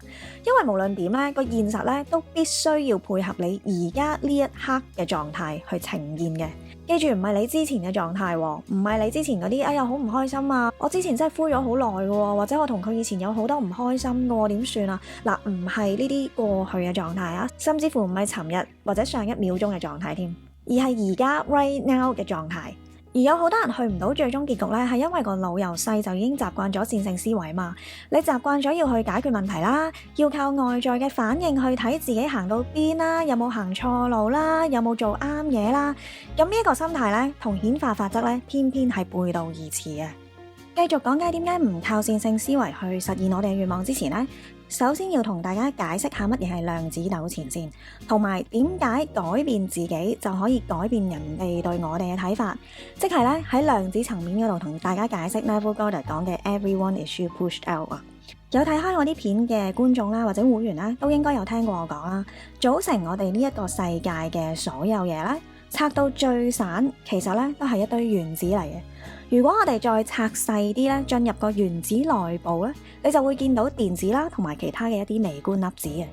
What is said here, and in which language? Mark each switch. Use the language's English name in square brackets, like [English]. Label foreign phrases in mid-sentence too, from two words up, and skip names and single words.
[Cantonese] 因為無論點咧，個現實咧都必須要配合你而家呢一刻嘅狀態去呈現嘅。記住唔係你之前嘅狀態，唔係你之前嗰啲哎呀好唔開心啊！我之前真係灰咗好耐嘅，或者我同佢以前有好多唔開心嘅，點算啊？嗱，唔係呢啲過去嘅狀態啊，甚至乎唔係尋日或者上一秒鐘嘅狀態添，而係而家 [English] right now [Cantonese] 嘅狀態。而有好多人去唔到最終結局咧，係因為個腦由細就已經習慣咗線性思維嘛。你習慣咗要去解決問題啦，要靠外在嘅反應去睇自己行到邊啦，有冇行錯路啦，有冇做啱嘢啦。咁呢一個心態咧，同顯化法則咧，偏偏係背道而馳嘅。繼續講解點解唔靠線性思維去實現我哋嘅願望之前呢，首先要同大家解釋下乜嘢係量子糾纏先，同埋點解改變自己就可以改變人哋對我哋嘅睇法，即係咧喺量子層面嗰度同大家解釋 Neville Goddard 講嘅 [English] Everyone is you pushed out [Cantonese] 啊。有睇開我啲片嘅觀眾啦，或者會員啦，都應該有聽過我講啦。組成我哋呢一個世界嘅所有嘢咧，拆到最散，其實咧都係一堆原子嚟嘅。如果我哋再拆細啲咧，進入個原子內部咧，你就會見到電子啦，同埋其他嘅一啲微觀粒子嘅。